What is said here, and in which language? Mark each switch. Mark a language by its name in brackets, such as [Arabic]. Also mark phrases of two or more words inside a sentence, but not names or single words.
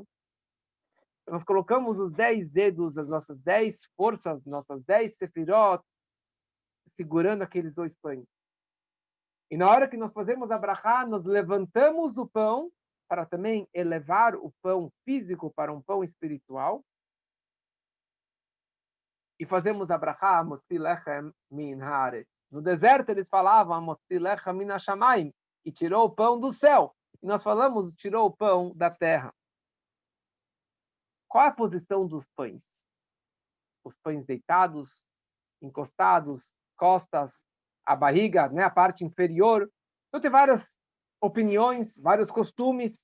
[Portuguese] Nós colocamos os 10 dedos, as nossas 10 forças, nossas 10 sefirot, segurando aqueles dois pães. E na hora que nós fazemos a brachá, nós levantamos o pão para também elevar o pão físico para um pão espiritual. E fazemos a brachá, [Hebrew] מוציא לחם מן הארץ. [Portuguese] No deserto eles falavam, [Hebrew] מוציא לחם מן השמים, [Portuguese] que tirou o pão do céu. E nós falamos, tirou o pão da terra. Qual é a posição dos pães? Os pães deitados, encostados, costas, a barriga, né, a parte inferior. Então tem várias opiniões, vários costumes.